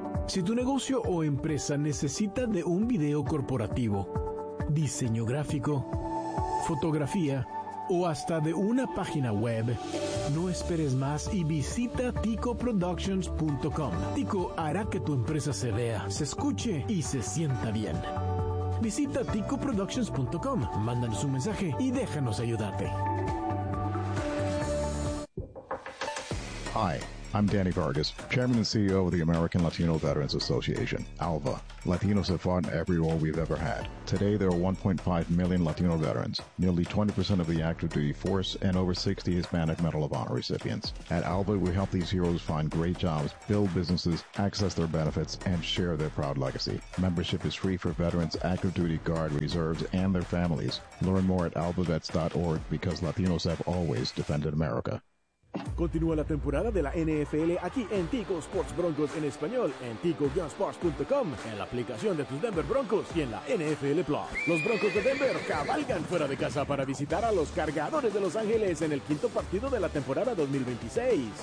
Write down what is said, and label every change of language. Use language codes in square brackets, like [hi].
[es] Si tu negocio o empresa necesita de un video corporativo, diseño gráfico, fotografía o hasta de una página web, no esperes más y visita ticoproductions.com. Tico hará que tu empresa se vea, se escuche y se sienta bien. Visita ticoproductions.com, mándanos un mensaje y déjanos ayudarte. [en] Hi, I'm Danny Vargas, Chairman and CEO of the American Latino Veterans Association, ALVA. Latinos have fought in every war we've ever had. Today, there are 1.5 million Latino veterans, nearly 20% of the active duty force, and over 60 Hispanic Medal of Honor recipients. At ALVA, we help these heroes find great jobs, build businesses, access their benefits, and share their proud legacy. Membership is free for veterans, active duty, guard, reserves, and their families. Learn more at albavets.org because Latinos have always defended America. [es] Continúa la temporada de la NFL aquí en Tico Sports Broncos en español, en tico-sports.com, en la aplicación de tus Denver Broncos y en la NFL Plus. Los Broncos de Denver cabalgan fuera de casa para visitar a los Cargadores de Los Ángeles en el quinto partido de la temporada 2026.